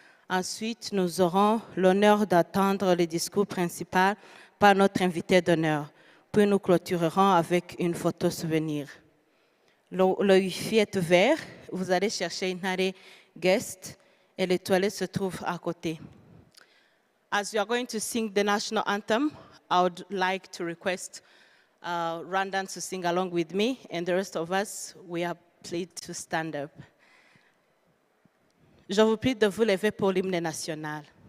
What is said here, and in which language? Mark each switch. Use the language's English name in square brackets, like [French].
[French] Ensuite, nous aurons l'honneur d'attendre le discours principal par notre invité d'honneur. Puis nous clôturerons avec une photo souvenir. Le Wi-Fi est ouvert. Vous allez chercher une arrêt guest et les toilettes se trouvent à côté. [English] As we are going to sing the national anthem, I would like to request Rwandans to sing along with me, and the rest of us, we are pleased to stand up. [French] Je vous prie de vous lever pour l'hymne national.